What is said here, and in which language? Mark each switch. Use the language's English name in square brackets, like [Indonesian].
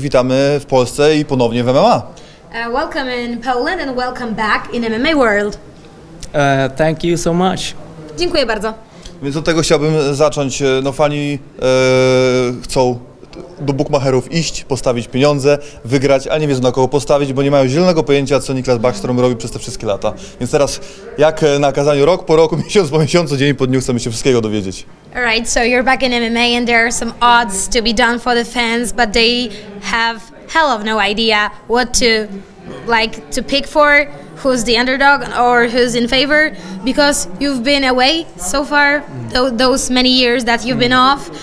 [Polish] Witamy w Polsce i ponownie w MMA. [English] Welcome in Poland and welcome back in MMA world. Thank you so much. [Polish] Dziękuję bardzo. Więc od tego chciałbym zacząć. No fani chcą do bukmacherów iść, postawić pieniądze, wygrać, ale nie wiedzą na kogo postawić, bo nie mają zielonego pojęcia, co Niklas Bäckström robi przez te wszystkie lata. Więc teraz, jak na kazaniu, rok po roku, miesiąc po miesiącu, dzień po dniu, chcemy się wszystkiego dowiedzieć. [English] Alright, so you're back in MMA and there are some odds to be done for the fans, but they have hell of no idea what to pick for, who's the underdog or who's in favor, because you've been away so far, those many years that you've been off.